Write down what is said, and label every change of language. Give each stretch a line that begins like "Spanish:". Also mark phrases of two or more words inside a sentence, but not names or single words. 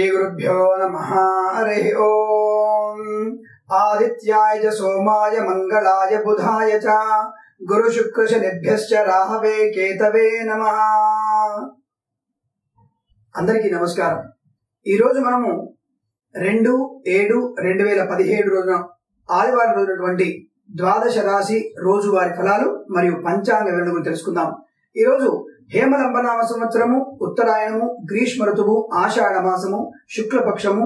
Sanskrit: श्रीगुरुभ्यो नमः। हरिः ओम्। आदित्याय च सोमाय मंगलाय बुधाय च गुरुशुक्रशनिभ्यश्च राहवे केतवे नमः।
Telugu: అందరికీ నమస్కారం। ఈ రోజు మనము 2/7/2017 రోజున ఆదివారం రోజునటువంటి ద్వాదశ రాశి రోజువారీ ఫలాలు మరియు పంచాంగ వివరణ గురించి తెలుసుకుందాం। ఈ రోజు హేమలంబనామ సంవత్సరము, ఉత్తరాయణము, గ్రీష్మ ఋతువు, ఆషాఢ మాసము, శుక్లపక్షము।